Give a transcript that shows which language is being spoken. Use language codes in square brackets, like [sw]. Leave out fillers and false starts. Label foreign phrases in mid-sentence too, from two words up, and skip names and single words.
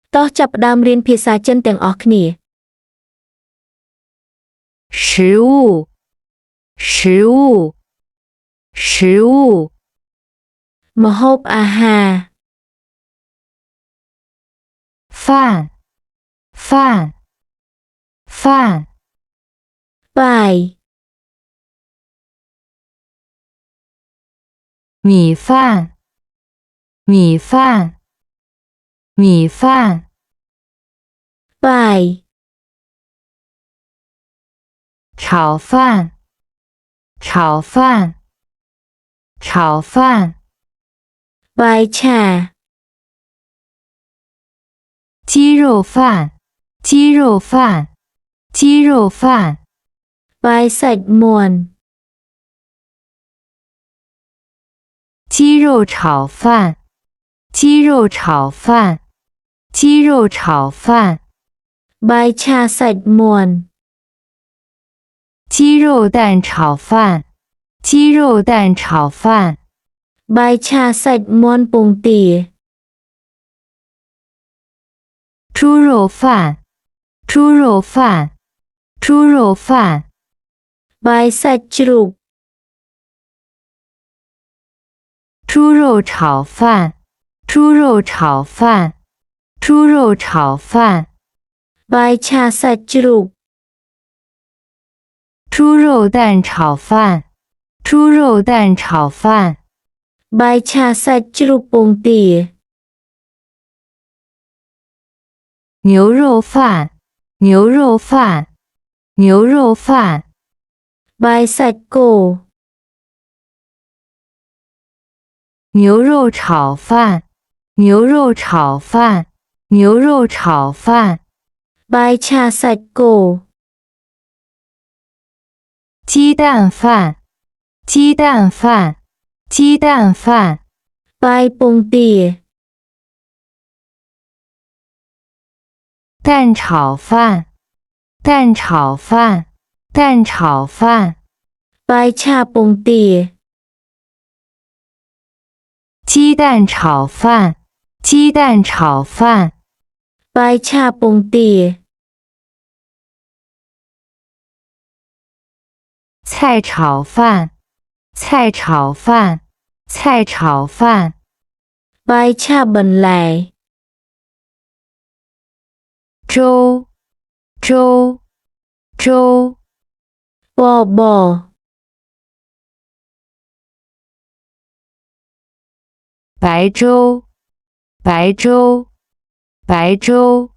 [km] តោះចាប់ផ្ដើមរៀនភាសាចិនទាំងអស់គ្នា [zh] 食物食物食物 [km] ម្ហូបអាហារ [zh] 飯飯飯 [km] បាយ [zh] 米飯米飯米飯 [km] បាយ [zh] 炒飯炒飯炒飯 [km] បាយឆា [zh] 雞肉飯雞肉飯雞肉飯 [km] បាយសាច់មាន់ [zh] 雞肉炒飯雞肉炒飯雞肉炒飯 [km] បាយឆាសាច់មាន់ [zh] 雞肉蛋炒飯雞肉蛋炒飯 [km] បាយឆាសាច់មាន់ពងទា [zh] 豬肉飯豬肉飯豬肉飯 [km] បាយសាច់ជ្រូក [zh] 豬肉炒飯豬肉炒飯豬肉炒飯 [km] បាយឆាសាច់ជ្រូក [zh] 豬肉蛋炒飯豬肉蛋炒飯 [km] បាយឆាសាច់ជ្រូកពងទា [zh] 牛肉飯牛肉飯牛肉飯 [km] បាយសាច់គោ [zh] 牛肉炒飯牛肉炒飯牛肉炒飯 [km] បាយឆាសាច់គោ [zh] 雞蛋飯雞蛋飯雞蛋飯 [km] បាយពងទា [zh] 蛋炒飯蛋炒飯蛋炒飯 [km] បាយឆាពងទា [zh] 雞蛋炒飯雞蛋炒飯 [km] បាយឆាពងទា [zh] 菜炒飯菜炒飯菜炒飯 [km] បាយឆាបន្លែ [zh] 粥粥粥 [km] បប [zh] 白粥白粥白粥